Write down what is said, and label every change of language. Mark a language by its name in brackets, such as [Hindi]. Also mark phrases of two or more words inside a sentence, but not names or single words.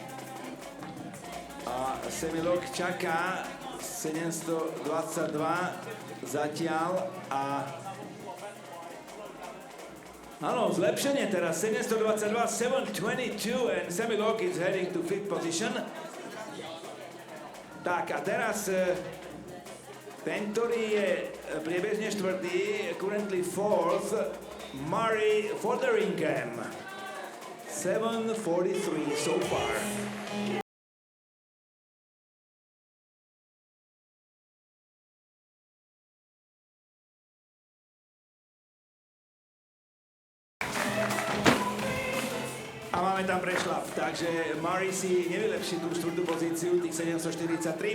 [Slovak] a Semilok čaká 722 zatiaľ a áno, zlepšenie teraz [English] 722, 722 and Semilok is heading to 5th position. [Slovak] Tak a teraz ten, ktorý je priebežne štvrtý, [English] currently 4th, Murray Fotheringham. 7:43 so far. [Slovak] A máme tam prešlap, takže Murray si nevylepší tú štvrtú pozíciu, tých 743.